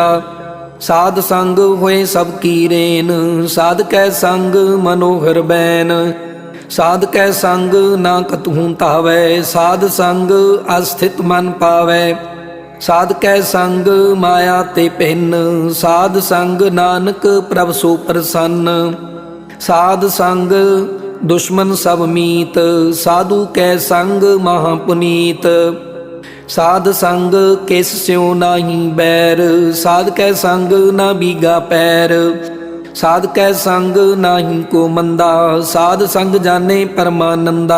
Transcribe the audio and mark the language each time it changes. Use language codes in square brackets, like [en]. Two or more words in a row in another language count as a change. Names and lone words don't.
[hi] साध संग होए सब की रेन, साध कै संग मनोहर बैन। साध कै संग ना कतहूँ तावै, साध संग अस्थित मन पावै। साध कै संग माया ते भिन्न, साध संग नानक प्रभ सो प्रसन्न। साध संग दुश्मन सब मीत, साधु कै संग महापुनीत। साध संग किस स्यों नाही बैर, साध कै संग ना बीगा पैर। साध कै संग नाही को मंदा, साध संग जाने परमानंदा।